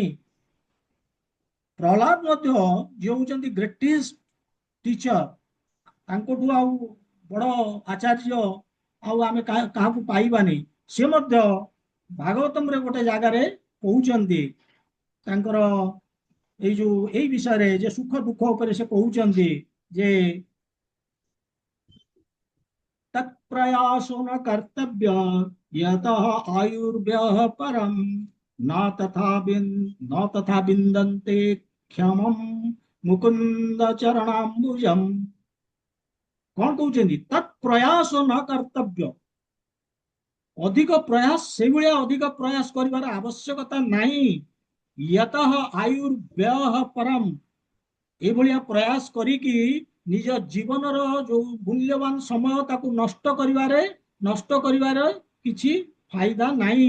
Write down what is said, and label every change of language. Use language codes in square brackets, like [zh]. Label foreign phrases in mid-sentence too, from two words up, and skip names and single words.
[or] ପ୍ରହ୍ଲାଦ ମଧ୍ୟ ଯିଏ ହଉଛନ୍ତି [en] greatest teacher, [or] ତାଙ୍କଠୁ ଆଉ ବଡ ଆଚାର୍ଯ୍ୟ ଆଉ ଆମେ କାହାକୁ ପାଇବାନି। ସେ ମଧ୍ୟ ଭାଗବତମରେ ଗୋଟେ ଜାଗାରେ କହୁଛନ୍ତି ତାଙ୍କର ଏଇ ଯୋଉ ଏଇ ବିଷୟରେ ଯେ ସୁଖ ଦୁଃଖ ଉପରେ ସେ କହୁଛନ୍ତି ଯେ [sa] तत्प्रयासो न कर्तव्य यतः आयुर्व्यः परम न तथा बिंदन्ते क्षमम मुकुंद चरणाम्बुजम। [or] କଣ କହୁଛନ୍ତି? [sa] तत् प्रयास न कर्तव्य, [or] ଅଧିକ ପ୍ରୟାସ ସେଇଭଳିଆ ଅଧିକ ପ୍ରୟାସ କରିବାର ଆବଶ୍ୟକତା ନାହିଁ। [sa] यतः आयुर्व्यय परम, [or] ଏଇଭଳିଆ ପ୍ରୟାସ କରିକି ନିଜ ଜୀବନର ଯୋଉ ମୂଲ୍ୟବାନ ସମୟ ତାକୁ ନଷ୍ଟ କରିବାରେ କିଛି ଫାଇଦା ନାହିଁ।